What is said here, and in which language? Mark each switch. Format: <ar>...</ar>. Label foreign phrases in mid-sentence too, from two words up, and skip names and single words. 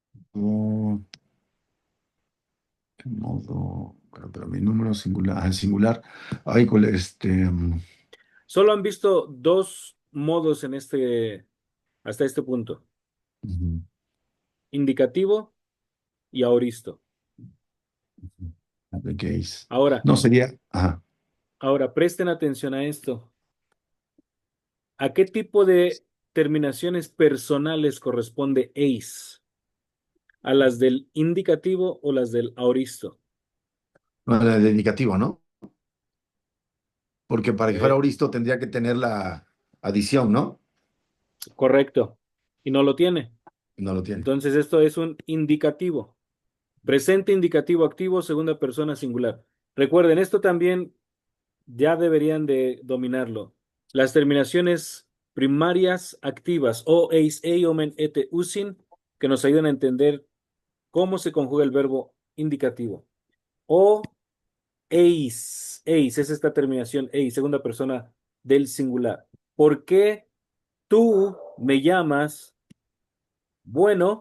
<es>Modo. Bueno, pero mi número singular. Singular. Ay, Solo han visto dos modos en hasta este punto. ujú. indicativo y aoristo.</es> <en>The case.</en> <es>Ahora, No sería, ajá, ahora presten atención a esto. ¿A qué tipo de terminaciones personales corresponde ace? ¿A las del indicativo o las del aoristo? no, el indicativo, ¿no? Porque para que fuera Eh, auristo tendría que tener la adición, ¿no? correcto. Y no lo tiene. No lo tiene. Entonces esto es un indicativo. Presente indicativo activo, segunda persona singular. Recuerden, esto también ya deberían de dominarlo. Las terminaciones primarias activas,</es> <el>ω, εις, ομεν, ετε, ουσιν,</el> <es>que nos ayudan a entender cómo se conjuga el verbo indicativo.</es> <el>ω εις</el> <es>es esta terminación eis, segunda persona del singular. ¿Por qué tú me llamas bueno?</es>